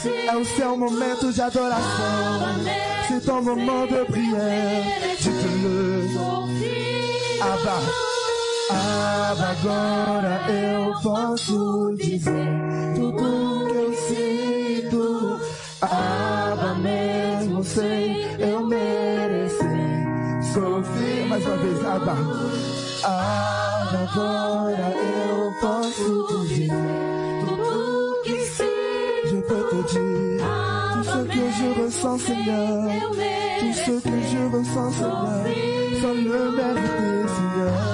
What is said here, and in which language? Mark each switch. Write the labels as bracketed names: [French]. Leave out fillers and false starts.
[Portuguese] É o seu momento de adoração. [French] C'est ton moment de prière. Dites-le. [Portuguese] Abba, agora eu posso dizer tudo que eu sinto. Abba, mesmo sem eu merecer. Sofrer mais uma vez, Abba, agora eu posso dizer tudo que sinto. [French] Je peux te dire tout ce que je ressens, Seigneur. Tout ce que je ressens, Seigneur, sans le mériter, Seigneur.